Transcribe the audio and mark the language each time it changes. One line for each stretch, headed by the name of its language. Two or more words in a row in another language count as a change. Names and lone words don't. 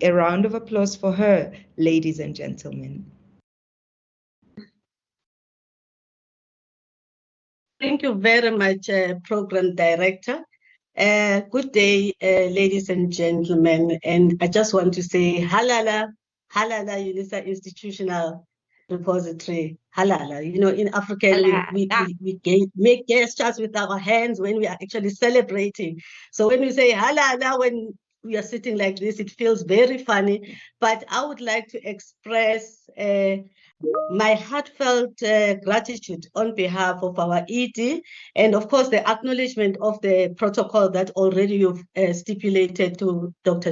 English: A round of applause for her, ladies and gentlemen. Thank you very much, Program Director. Good day, ladies and gentlemen. And I just want to say halala, halala UNISA Institutional Repository, halala. You know, in African, we make gestures with our hands when we are actually celebrating. So when we say halala, when we are sitting like this, it feels very funny. But I would like to express my heartfelt gratitude on behalf of our ED, and of course the acknowledgement of the protocol that already you've stipulated to Dr.